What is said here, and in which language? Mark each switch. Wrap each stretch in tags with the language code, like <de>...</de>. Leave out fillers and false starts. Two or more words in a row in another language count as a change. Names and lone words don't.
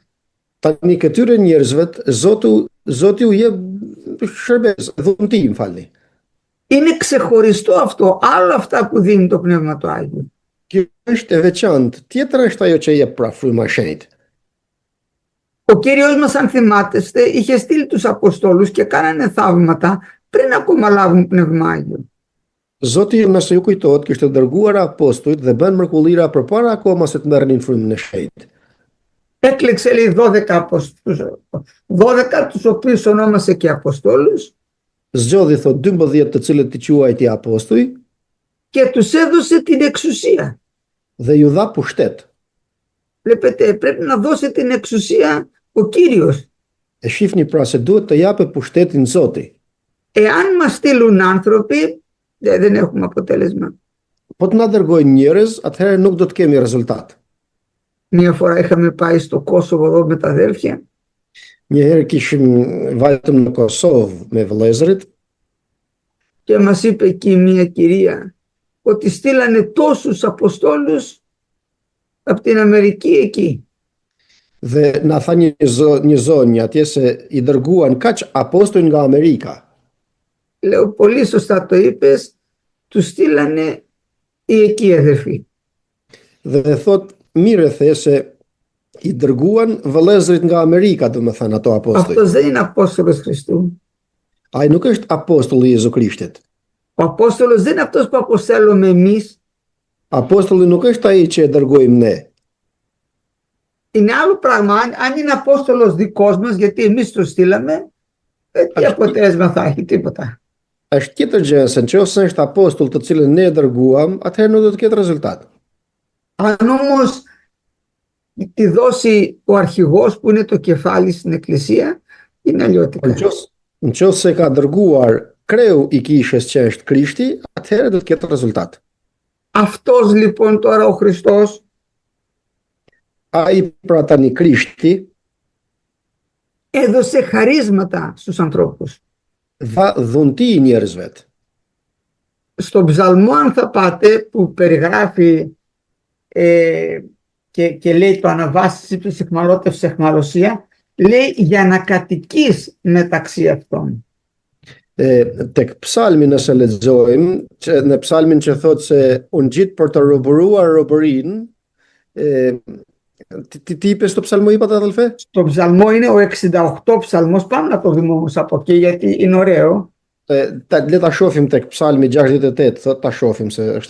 <sq>Tani këtyre njerëzve Zoti u jep shërbes, dhunti, më falni.</sq> <el>Είναι ξεχωριστό αυτό, άλλο αυτά που δίνει το Πνεύμα του Άγιο.</el> <sq>Kjo është e veçantë. Tjetër është ajo që jep pra fryma e Shenjtë.</sq> <el>Ο Κύριος μας, αν θυμάστε, είχε στείλει τους Αποστόλους και κάνανε θαύματα πριν ακόμα λάβουν Πνεύμα Άγιο.</el> <sq>Zoti, nëse ju kujtohet, kishte dërguar apostujt dhe bën mrekullira përpara akoma se të merrnin frymën e Shenjtë.</sq> <el>Έκλεξε, λέει, 12 τους οποίους ονόμασε και Αποστόλους</el> <sq>Zgjodhi thot 12 të cilët i quajti apostuj</sq> <el>και τους έδωσε την εξουσία.</el> <sq>dhe ju dha pushtet.</sq> <el>Βλέπετε, πρέπει να δώσει την εξουσία ο Κύριος.</el> <sq>E shifni pra se duhet të japë pushtetin Zoti.</sq> <el>Εάν μας στείλουν άνθρωποι, δεν έχουμε αποτέλεσμα.</el> <sq>Po të na dërgojnë njerëz, atëherë nuk do të kemi rezultat.</sq> <el>Μία φορά είχαμε πάει στο Κόσοβο εδώ με τα αδέρφια</el> <sq>Një herë kishim vajtëm në Kosovë me vëllezërit</sq> <el>και μας είπε εκεί μία κυρία ότι στείλανε τόσους Αποστόλους από την Αμερική εκεί.</el> <sq>dhe na tha një zonjë atje se i dërguan kaq apostoj nga Amerika.</sq> <el>Λέω, πολύ σωστά το είπες, τους στείλανε οι εκεί αδερφοί.</el> <sq>Dhe thot mirë the se i dërguan vëllezërit nga Amerika, domethënë ato apostoj.</sq> <el>Αυτός δεν είναι Απόστολος Χριστού.</el> <sq>Ai nuk është apostulli i Jezu Krishtit.</sq> <el>Ο Απόστολος δεν είναι αυτός που αποστέλουμε εμείς.</el> <sq>Apostulli nuk është ai që e dërgojmë ne.</sq> <el>Είναι άλλο πράγμα αν είναι Απόστολος δικός μας, γιατί εμείς το στείλαμε, τι αποτέλεσμα θα έχει, τίποτα.</el> <sq>Është tjetër gjë se nëse është apostull të cilën ne e dërguam, atëherë nuk do të ketë rezultat.</sq> <el>Αν όμως τη δώσει ο αρχηγός που είναι το κεφάλι στην εκκλησία, είναι αλλιώτικα.</el> <sq>Nëse ka dërguar kreu i kishës që është Krishti, atëherë do të ketë rezultat.</sq> <el>Αυτός λοιπόν τώρα ο Χριστός,</el> <sq>Ai pra tani Krishti</sq> <el>έδωσε χαρίσματα στους ανθρώπους.</el> <sq>dha dhunti njerëzve.</sq> <el>Στον ψαλμό, αν θα πάτε, που περιγράφει και λέει το αναβάσεις της αιχμαλώτευσης αιχμαλωσία, λέει για να κατοικείς μεταξύ αυτών.</el> <sq>Tek psalmi nëse lexojmë, në psalmin që thotë se unë gjit për të robëruar robërinë,</sq> <el>τι είπες στο ψαλμό, είπατε αδελφέ? Στο ψαλμό είναι ο 68 ψαλμός, πάμε να το δούμε όμως από εκεί γιατί είναι ωραίο.</el> <sq>Le ta shohim tek psalmi 68, thot ta shohim se është.</sq>